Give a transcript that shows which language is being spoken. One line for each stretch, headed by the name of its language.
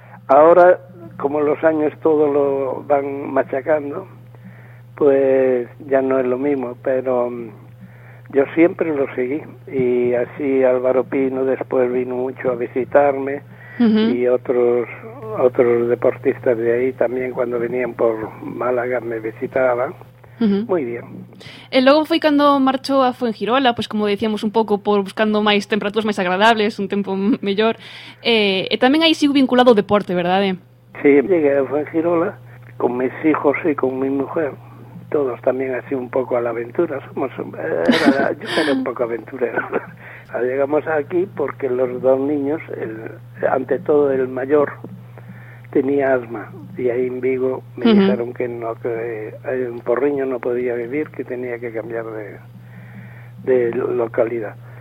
Spanish: Ahora, como los años todo lo van machacando, pues ya no es lo mismo, pero yo siempre lo seguí. Y así Álvaro Pino después vino mucho a visitarme uh-huh. y otros deportistas de ahí también cuando venían por Málaga me visitaban. Uh-huh. Muy bien.
Galician: E logo foi cando marchou a Fuengirola, pois
Spanish: como decíamos
Galician: un pouco, por buscando máis temperaturas máis agradables, un tempo mellor. E tamén aí sigo vinculado ao deporte, verdade?
Spanish: Sí, llegué a Fuengirola con mis hijos e con mi mujer. Todos
Galician: tamén así un pouco
Spanish: a la aventura. Yo era un pouco aventurero. Llegamos aquí porque los dos niños, ante todo el mayor, tenía asma, y ahí en Vigo me uh-huh. dijeron que no, que en Porriño no podía vivir, que tenía que cambiar de localidad.